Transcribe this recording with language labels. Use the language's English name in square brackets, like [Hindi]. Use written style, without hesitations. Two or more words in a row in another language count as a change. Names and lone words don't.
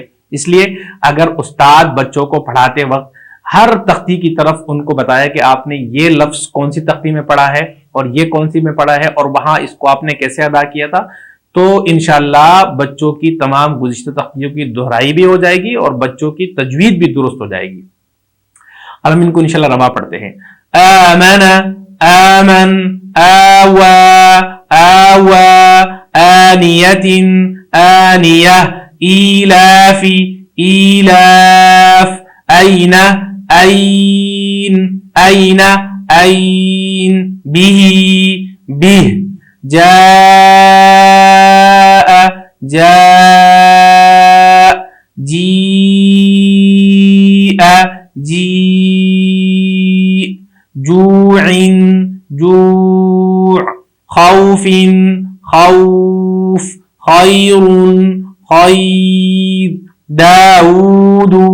[Urdu] اس لیے اگر استاد بچوں کو پڑھاتے وقت ہر تختی کی طرف ان کو بتایا کہ آپ نے یہ لفظ کون سی تختی میں پڑھا ہے اور یہ کون سی میں پڑھا ہے اور وہاں اس کو آپ نے کیسے ادا کیا تھا، تو انشاءاللہ بچوں کی تمام گزشتہ تختیوں کی دہرائی بھی ہو جائے گی اور بچوں کی تجوید بھی درست ہو جائے گی. اب ہم ان کو انشاءاللہ روا پڑھتے ہیں. [Arabic] آمن آمن آوا آوا آنیت آنیہ ایلاف ایلاف أين أين أين أين به به جاء جاء جيء جيء جوع جوع خوف خوف خير خير داود